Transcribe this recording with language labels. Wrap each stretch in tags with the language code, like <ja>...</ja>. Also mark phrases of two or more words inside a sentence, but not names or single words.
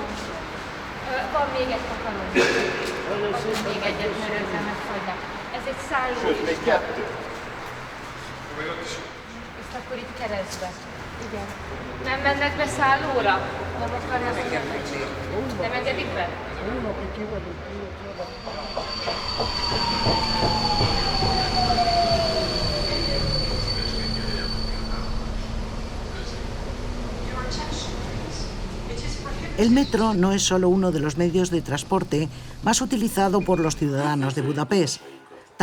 <hu>Van még egy takaró. Még egyet, mert ezzel megfagynak. Ez egy szállólista. Ezt akkor itt keresztbe. Igen. Nem mennek be szállóra? Nem akarnak? Nem engedik be?</hu> <es>El metro no es solo uno de los medios de transporte más utilizado por los ciudadanos de Budapest.</es>